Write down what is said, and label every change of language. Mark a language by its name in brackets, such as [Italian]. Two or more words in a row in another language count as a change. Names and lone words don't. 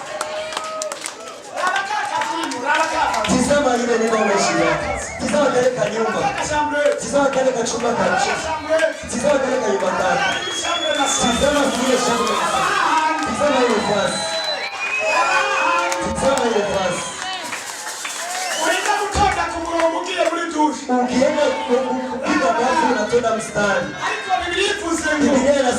[Swahili] Tizama ile neno umeshika. Tizama kile kanyumba. Tizama kile kachumba kacho. Tizama kile kanyumba. Tizama kile shamba. Tizama ile fasi. Tizama ile fasi. Unaenda kutoka [Rundi] kumurungukia muri dushe. [Swahili] Ukienda kupiga kazi unatoka mstari. [Rundi] Ariko Biblia ivuze ngo